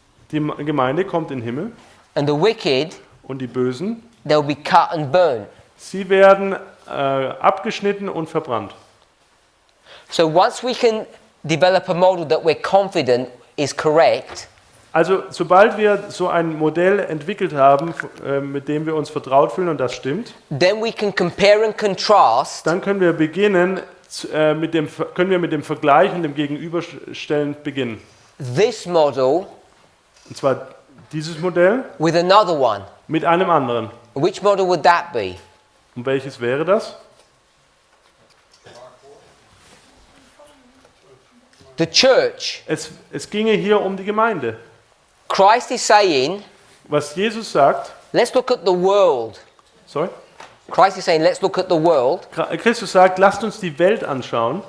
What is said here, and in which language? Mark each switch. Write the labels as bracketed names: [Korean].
[German] Gemeinde kommt in den Himmel [English] and the wicked, [German] und die Bösen, [English] they'll be cut and burnt. [German] sie werden abgeschnitten und verbrannt. [English] So once we can develop a model that we're confident is correct, [German] Also sobald wir so ein Modell entwickelt haben, mit dem wir uns vertraut fühlen und das stimmt, [English] then we can compare and contrast [German] dann können wir beginnen mit dem Vergleich und dem Gegenüberstellen beginnen. [English] this model [German] Und zwar dieses Modell [English] with another one. [German] mit einem anderen. [English] Which model would that be? [German] Und welches wäre das? [English] The church. [German] Es ginge hier um die Gemeinde. [English] Christ is saying, [German] Was Jesus sagt, [English] let's look at the world. sorry, Christ is saying, let's look at the world. [German] Christus sagt, lasst uns die Welt anschauen.